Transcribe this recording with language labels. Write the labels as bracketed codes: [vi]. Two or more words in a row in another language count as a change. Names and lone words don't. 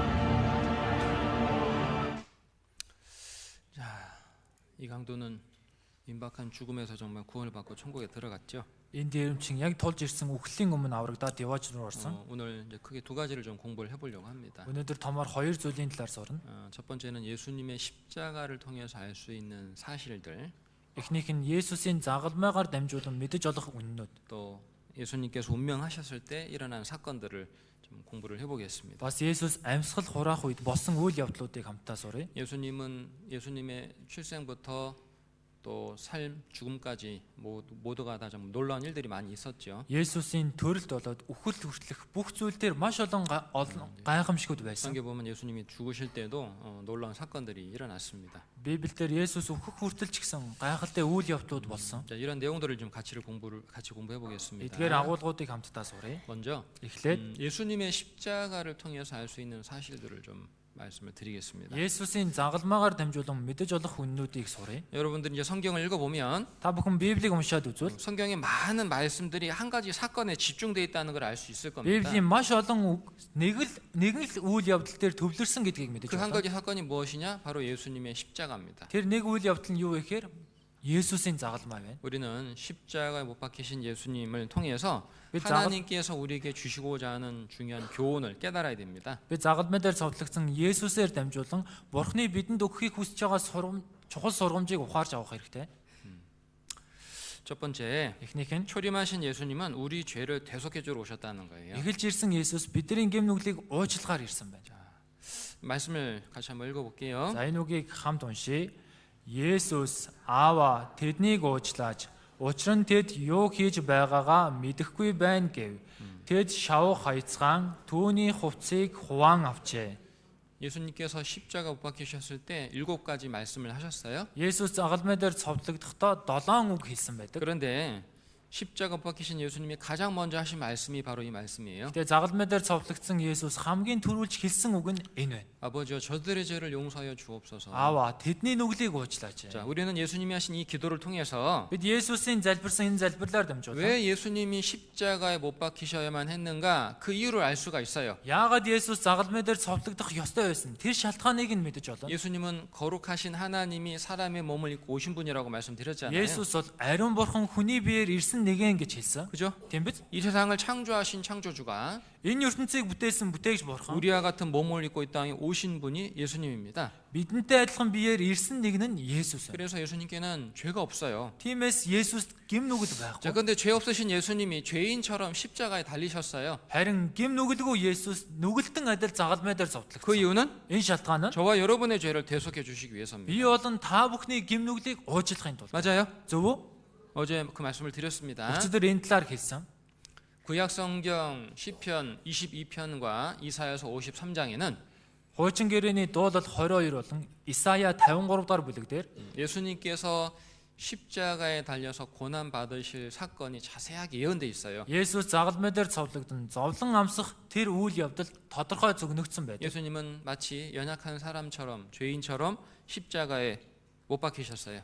[ko] 이 강도는 임박한 죽음에서 정말 구원을 받고 천국에 들어갔죠. [mn] Энэ дээрмчин яг тулж ирсэн үхлийн өмнө аврагдаад яваач руу орсон. [ko] 오늘 이제 크게 두 가지를 좀 공부를 해보려고 합니다. [mn] Өнөөдөр томоор хоёр зүйлийн талаар сурна. [ko] 첫 번째는 예수님의 십자가를 통해서 알 수 있는 사실들, [mn] Эхнийх нь Есүсийн загалмайгаар дамжуулан мэдэж олох үннүүд. [ko] 또 예수님께서 운명하셨을 때 일어난 사건들을 좀 공부를 해보겠습니다. [mn] Бас Есүс амьсгал хураах үед болсон үйл явдлуудыг хамтдаа суръя. [ko] 예수님의 출생부터 또 삶, 죽음까지 모두가 다 좀 놀라운 일들이 많이 있었죠. [mn] Есүсийн төрөлд болоод үхэл хүртэлх бүх зүйл дээр маш олон гайхамшигуд байсан. [ko] 성경에 보면 예수님이 죽으실 때도 놀라운 사건들이 일어났습니다. [mn] Библиэлд Есүс үхэх хүртэл ч гэсэн гайхалтай үйл явдлууд болсон. [ko] 자, 이런 내용들을 좀 같이 공부해 보겠습니다. [mn] Эдгээр агуулгуудыг хамтдаа суръя. [ko] 먼저 [mn] Эхлээд [ko] 예수님의 십자가를 통해서 알 수 있는 사실들을 좀 말씀을 드리겠습니다. [mn] Есүсийн загалмайгаар дамжуулан мэдэж олох үннүүдийг суръя. [ko] 여러분들 이제 성경을 읽어보면 [mn] Та бүхэн Библийг уншаад үзвэл [ko] 성경의 많은 말씀들이 한 가지 사건에 집중되어 있다는 걸 알 수 있을 겁니다. [mn] Библийн маш олон үг нэгэн л үйл явдал дээр төвлөрсөн гэдгийг мэдэж [ko] 그 한 [mn] байна. [ko] 가지 사건이 무엇이냐? 바로 예수님의 십자가입니다. [mn] Тэр нэг үйл явдал нь юу вэ гэхээр Есүсийн загалмай байна. [ko] 우리는 십자가에 못 박히신 예수님을 통해서 그 하나님께서 우리에게 주시고자 하는 중요한 교훈을 깨달아야 됩니다. [mn] Би загалмай дээр цовдлогдсон Есүсээр дамжуулан Бурхны бидэнд өгөхийг хүсэж байгаа чухал сургамжийг ухаарч авах хэрэгтэй. [ko] 첫 번째, [mn] Эхнийх нь [ko] 초림하신 예수님은 우리 죄를 대속해 주러 오셨다는 거예요. [mn] эхэлж ирсэн Есүс бидний гэм нүглийг уучлахаар ирсэн байна. [ko] 말씀을 같이 한번 읽어볼게요. [mn] За энэ үгийг хамт уншийе. Есүс Аава тэднийг уучлаач. Учир нь тэд юу хийж байгаагаа мэдэхгүй байна гэв. Тэд шавх хайцгаан түүний хувцсыг хуваан авчээ. [ko] 예수님께서 십자가 못 박히셨을 때 7가지 말씀을 하셨어요. [mn] Есүс загалмай дээр цовдлогдохдоо 7 үг хэлсэн байдаг. [ko] 그런데 십자가 못 박히신 예수님이 가장 먼저 하신 말씀이 바로 이 말씀이에요. [mn] Тэгээ загалмай дээр цовдлогдсон Есүс хамгийн түрүүлж хэлсэн үг нь энэ байна. [ko] 아버지여 저들의 죄를 용서하여 주옵소서. [mn] Аава тэдний нүглийг уучлаач. [ko] 자, 우리는 예수님이 하신 이 기도를 통해서 [mn] Бид Есүсийн залбирсан энэ залбирлаар дамжуулан [ko] 왜 예수님이 십자가에 못 박히셔야만 했는가 그 이유를 알 수가 있어요. [mn] яагаад Есүс загалмай дээр цовдлогдох ёстой байсан? Тэр шалтгааныг нь мэдэж олно. [ko] 예수님은 거룩하신 하나님이 사람의 몸을 입고 오신 분이라고 말씀드렸잖아요. [mn] Есүс бол ариун бурхан хүний биеэр ирсэн нэгэн гэж хэлсэн. [ko] 그죠? [mn] Тийм биз? [ko] 이 세상을 창조하신 창조주가 [mn] Энэ ертөнцийг бүтээсэн бүтээгч бурхан [ko] 우리와 같은 몸을 입고 이 땅에 오신 분이 예수님입니다. [mn] бидэнтэй адилхан биеэр ирсэн нэг нь Есүс. [ko] 그래서 예수님께는 죄가 없어요. [mn] Тиймээс Есүс гим нүгэл [ko] 자, [mn] байхгүй. [ko] 그런데 죄 없으신 예수님이 죄인처럼 십자가에 달리셨어요. [mn] Харин гим нүгэлгүй Есүс нүгэлтэн адил загалмай дээр [ko] 그 [mn] зовдлогдсон. [ko] 이유는 [mn] Энэ шалтгаан нь [ko] 저와 여러분의 죄를 대속해 주시기 위해서입니다. [mn] би болон та бүхний гим нүглийг уучлахын тулд. [ko] 맞아요? [mn] Зөв үү? [ko] 어제 그 말씀을 드렸습니다. [mn] Өчигдөр энэ талаар хэлсэн. [ko] 구약 성경 시편 22편과 이사야서 53장에는 [mn] Хуучин гэрээний дуулал 22 болон Исая 53 дахь бүлэг дээр [ko] 예수님께서 십자가에 달려서 고난 받으실 사건이 자세하게 예언돼 있어요. [mn] Есүс загалмай дээр цовдлогдсон зовлон амсах тэр үйл явдал тодорхой зөвнөгдсөн байдаг. [ko] 예수님은 마치 연약한 사람처럼 죄인처럼 십자가에 못 박히셨어요.